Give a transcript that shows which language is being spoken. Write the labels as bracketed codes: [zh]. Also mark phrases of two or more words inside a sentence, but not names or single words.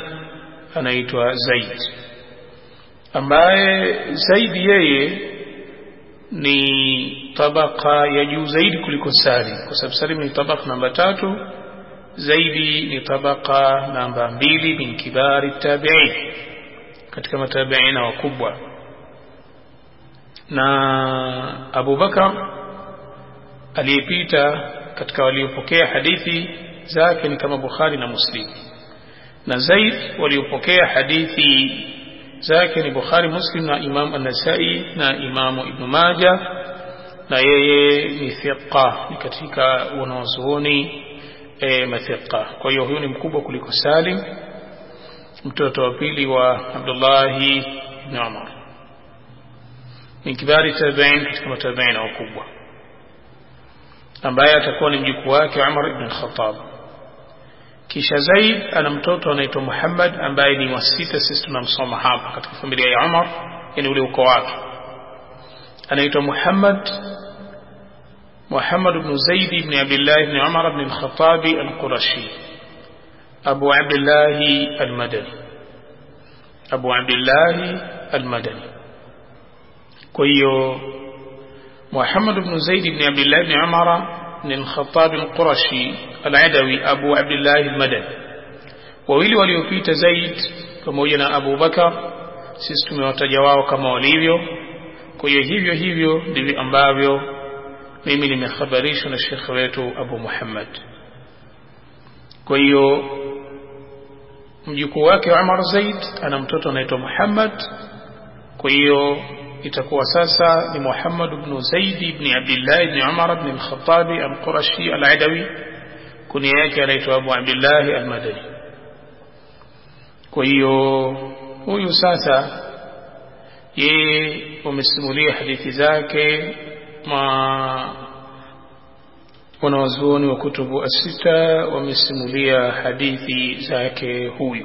[sw] Anaitwa Zaid, ambaye Zaid yeye ni tabaka ya juu zaidi kuliko Salim, kwa sababu Salim ni tabaka namba 3, Zaidi ni tabaka namba 2 [ar] من كبار التابعين, [sw] katika matabiina wakubwa. Na Abu Bakar aliyepita katika waliopokea hadithi zake ni kama Bukhari na Muslim, na Zaid waliopokea hadithi zake ni Bukhari, Muslim na Imam An-Nasa'i na Imam Ibn Majah, na yeye ni thiqa, ni katika wanazuoni mathiqa. Kwa hiyo huyu ni mkubwa kuliko Salim, mtoto wa pili wa Abdullah ibn Umar, ni [ar] كبار التابعين [sw] katika matabiina wakubwa, ambaye atakuwa ni mjukuu wake Umar ibn al-Khattab. Kisha Zaid ana mtoto anaitwa Muhammad ambaye ni wa 6, sisi tunamsoma hapa katika familia ya Umar, yani ule ukoo wake. Anaitwa Muhammad ibn Zaid ibn Abdullah ibn Umar ibn al-Khattab al-Qurashi Abu Abdullah al-Madani, Abu Abdullah al-Madani. Kwa hiyo Muhammad ibn Zaid ibn Abdullah ibn Umar ibn al-Khattab al-Qurashi al-Adawi Abu Abdullah al-Madani. Wawili waliopita Zaid pamoja na Abu Bakar sisi tumewataja wao kama walivyo. Kwa hiyo hivyo ndivyo ambavyo mimi nimehabarishwa na Sheikh wetu Abu Muhammad. Kwa hiyo mjukuu wake Umar Zaid ana mtoto anaitwa Muhammad. Kwa hiyo itakuwa sasa ni Muhammad ibn Zaid ibn Abdullah ibn Umar ibn al-Khattab al-Qurashi al-Adawi, kunia yake anaitwa Abu Abdullah al-Madani. Kwa hiyo huyu sasa yeye wamesimulia hadithi zake wanawazuoni wa [ar] الكتب الستة, [sw] wamesimulia hadithi zake huyu.